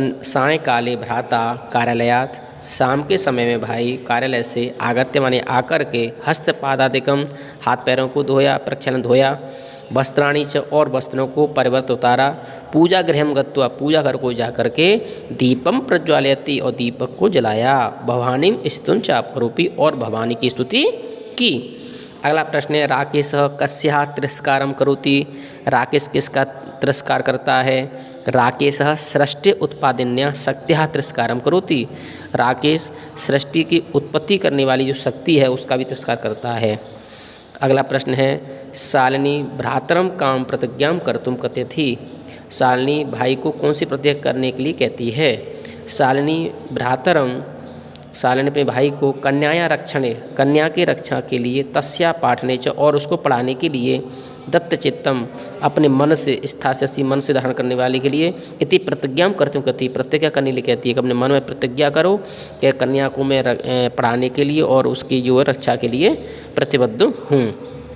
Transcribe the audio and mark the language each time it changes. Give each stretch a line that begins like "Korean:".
Sanskrit: सायंकाले भ्राता कार्यालयात्,
Hindi: शाम के समय में भाई कार्यालय से
Sanskrit: आगत्य
Hindi: माने आकर के
Sanskrit: हस्तपादादिकम,
Hindi: हाथ पैरों को धोया,
Sanskrit: प्रक्षालन धोया, वस्त्राणि च, और वस्त्रों को परिवर्त उतारा, पूजा गृहं गत्वा,
Hindi: पूजा घर को जाकर के
Sanskrit: दीपम प्रज्वालयति,
Hindi: और दीपक को जलाया,
Sanskrit: भवानीं स्तुतिं करोति,
Hindi: और भवानी की स्तुति की। अगला प्रश्न है,
Sanskrit: राकेशः कस्याः तिरस्कारं करोति।
Hindi: राकेश किसका तिरस्कार करता है।
Sanskrit: राकेशः सृष्टि उत्पादिन्या शक्त्याः तिरस्कारं करोति।
Hindi: राकेश सृष्टि की उत्पत्ति करने वाली जो शक्ति है उसका भी तिरस्कार करता है। अगला प्रश्न है,
Sanskrit: शालिनी भ्रातरम काम प्रतिज्ञां कर्तुं कथयति।
Hindi: शालिनी भाई को कौन सी प्रतिज्ञा करने के लिए कहती है। शालिनी भ्रातरम, शालिनी अपने भाई को
Sanskrit: कन्याया रक्षणे,
Hindi: कन्या की रक्षा के लिए,
Sanskrit: तस्या पाठने च,
Hindi: और उसको पढ़ाने के लिए, दत्तचित्तम, अपने मन से, स्थास्यसि, मन से धारण करने वाले के लिए,
Sanskrit: इति प्रतिज्ञां कर्तुं कथयति,
Hindi: प्रतिज्ञा करने के लिए कहती है कि अपने मन में प्रतिज्ञा करो कि कन्या को मैं पढ़ाने के लिए और उसकी जो रक्षा के लिए प्रतिबद्ध हूँ।